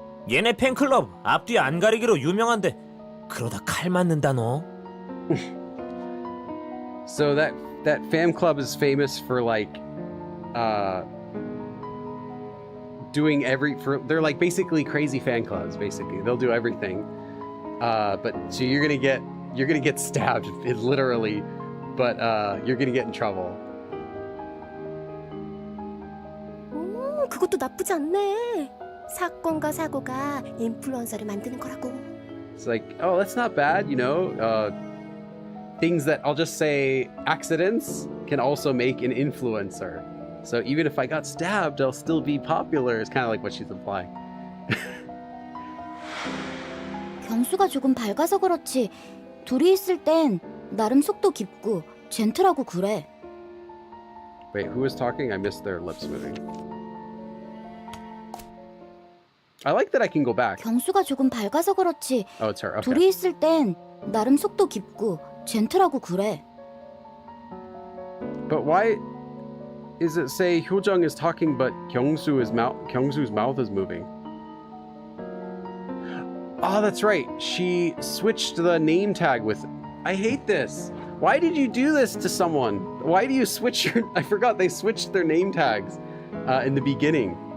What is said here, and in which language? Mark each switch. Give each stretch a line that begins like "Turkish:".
Korean: 얘네 팬클럽 앞뒤 안 가리기로 유명한데 그러다 칼 맞는다 너.
English: So that fan club is famous for like doing they're like basically crazy fan clubs. Basically, they'll do everything. But so you're gonna get stabbed, literally, but you're gonna get in trouble.
Korean: 그것도 나쁘지 않네. 사건과 사고가 인플루언서를 만드는 거라고.
English: It's like, oh, that's not bad, you know. Things that I'll just say accidents can also make an influencer. So even if I got stabbed, I'll still be popular. It's kind of like what she's implying.
Korean: 경수가 조금 밝아서 그렇지 둘이 있을 땐 나름 속도 깊고 젠틀하고 그래.
English: Wait, who was talking? I missed their lips moving. I like that I can go back.
Korean: 경수가 조금 밝아서 그렇지.
English: Oh, it's her. Okay.
Korean: 둘이 있을 땐 나름 속도 깊고 젠틀하고 그래.
English: But why is it say Hyojung is talking but Kyungsu's mouth is moving? Oh, that's right. She switched the name tag with... I hate this. Why did you do this to someone? Why do you switch your... I forgot they switched their name tags in the beginning.